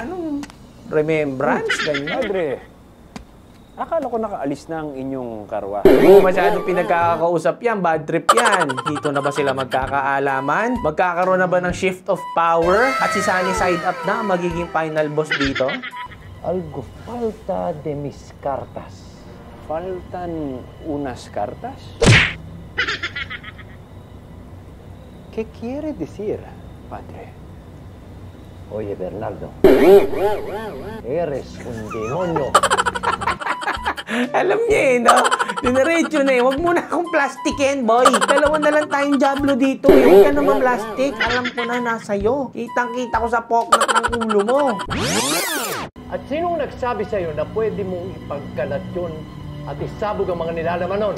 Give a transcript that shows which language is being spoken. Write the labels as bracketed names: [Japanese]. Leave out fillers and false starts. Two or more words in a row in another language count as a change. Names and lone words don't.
[Filipino] Anong remembrance? Ganyan? Padre, akala ko nakaalis na ang inyong karwa. Oo, masyadong pinagkakausap yan. [English] Bad trip [Filipino] yan. Dito na ba sila magkakaalaman? Magkakaroon na ba ng [English] shift of power? [Filipino] At si Sunny side up na ang magiging [English] final boss [Filipino] dito? [Spanish] Algo falta de mis cartas. Faltan unas cartas? ¿Qué quiere decir, padre? Oye, Bernardo. Eres un demonyo. [Filipino] Alam niya no? Dinaretso na Huwag mo na akong plastikin, boy. Dalawa na lang tayong Diablo dito. Huwag ka naman plastic. Alam ko na nasa'yo. Kitang-kita ko sa poknat ng ulo mo. At sinong nagsabi sa'yo na pwede mong ipagkalat yun at isabog ang mga nilalaman nun?